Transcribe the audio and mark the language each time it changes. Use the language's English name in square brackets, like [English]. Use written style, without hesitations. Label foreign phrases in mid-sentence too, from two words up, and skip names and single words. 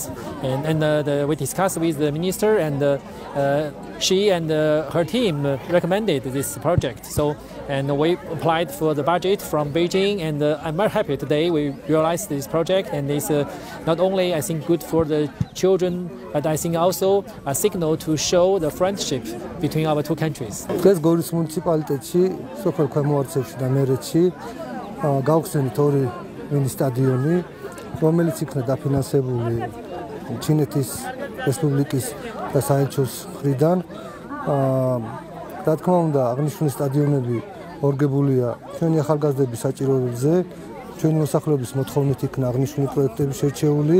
[English] And we discussed with the minister, and she and her team recommended this project. And we applied for the budget from Beijing, and I'm very happy today we realized this project, and it's not only I think good for the children, but I think also a signal to show the friendship between our two countries. [Georgian] დღეს გორის მუნიციპალიტეტში, სოფელ ქვემოარცევში და ნერეთში გავხსენით ორი მინი სტადიონი, რომელიც იქნა დაფინანსებული ჩინეთის რესპუბლიკის და საელჩოს მხრიდან. რა თქმა უნდა, აღნიშნული სტადიონები ორგებულია ჩვენი ახალგაზრდების საჭიროებებზე, ჩვენი მოსახლეობის მოთხოვნით იქნა აღნიშნული პროექტები შერჩეული.